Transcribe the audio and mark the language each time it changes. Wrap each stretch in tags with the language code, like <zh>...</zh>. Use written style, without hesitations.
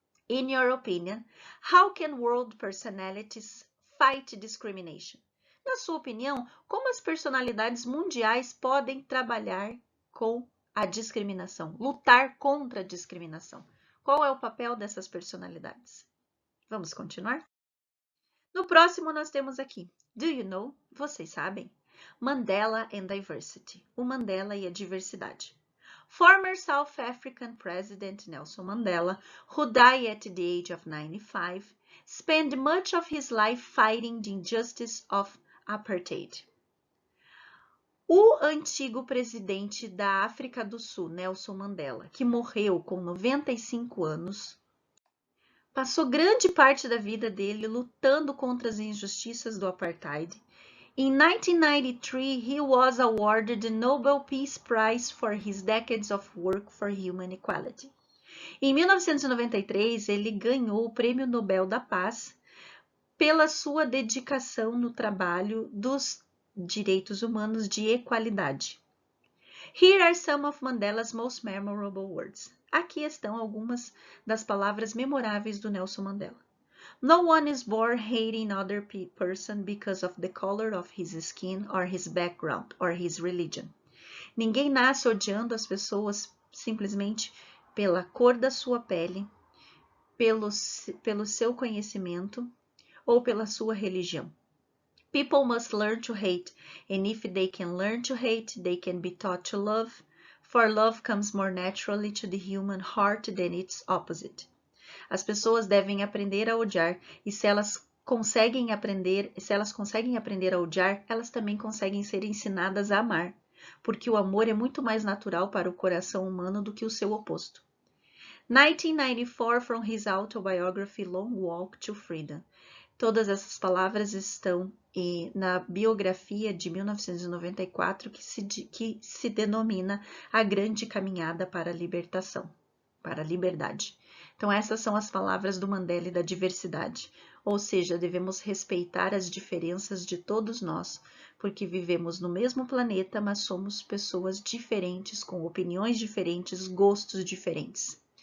<en>In your opinion, how can world personalities fight discrimination?</en> <pt>Na sua opinião, como as personalidades mundiais podem trabalhar com a discriminação, lutar contra a discriminação? Qual é o papel dessas personalidades? Vamos continuar? No próximo, nós temos aqui,</pt> <en>do you know?</en> <pt>Vocês sabem?</pt> <en>Mandela and Diversity,</en> <pt>o Mandela e a diversidade.</pt> <en>Former South African President Nelson Mandela, who died at the age of 95, spent much of his life fighting the injustice of apartheid.</en> <pt>O antigo presidente da África do Sul, Nelson Mandela, que morreu com 95 anos, passou grande parte da vida dele lutando contra as injustiças do apartheid.</pt> <en>In 1993, he was awarded the Nobel Peace Prize for his decades of work for human equality.</en> <pt>Em 1993, ele ganhou o Prêmio Nobel da Paz pela sua dedicação no trabalho dos direitos humanos de equalidade.</pt> <en>Here are some of Mandela's most memorable words.</en> <pt>Aqui estão algumas das palavras memoráveis do Nelson Mandela.</pt> <en>No one is born hating other person because of the color of his skin or his background or his religion.</en> <pt>Ninguém nasce odiando as pessoas simplesmente pela cor da sua pele, pelo seu conhecimento ou pela sua religião.</pt> <en>People must learn to hate, and if they can learn to hate, they can be taught to love, for love comes more naturally to the human heart than its opposite.</en> <pt>As pessoas devem aprender a odiar, e se elas conseguem aprender a odiar, elas também conseguem ser ensinadas a amar, porque o amor é muito mais natural para o coração humano do que o seu oposto.</pt> <en>1994, from his autobiography Long Walk to Freedom.</en> <pt>Todas essas palavras estão na biografia de 1994, que se denomina A Grande Caminhada para a Libertação, para a Liberdade. Então, essas são as palavras do Mandela e da diversidade. Ou seja, devemos respeitar as diferenças de todos nós, porque vivemos no mesmo planeta, mas somos pessoas diferentes, com opiniões diferentes, gostos diferentes.</pt>